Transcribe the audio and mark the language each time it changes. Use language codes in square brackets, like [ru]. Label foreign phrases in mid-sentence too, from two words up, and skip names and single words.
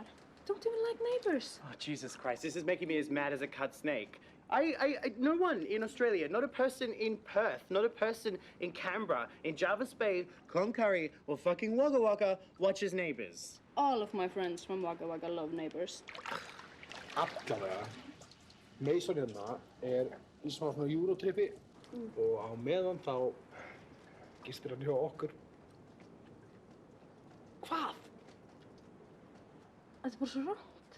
[en] Don't even like neighbors. Oh, Jesus Christ, this is making me as mad as a cut snake. No one in Australia, not a person in Perth, not a person in Canberra, in Jervis Bay, Cloncurry, or fucking Wagga Wagga watches Neighbours. All of my friends from Wagga Wagga love neighbors. [is] Allavega. Mason hérna í smá svona Eurotrippi og á meðan þá gistir hann hjá okkur. Hvað? Þetta er bara svo rátt.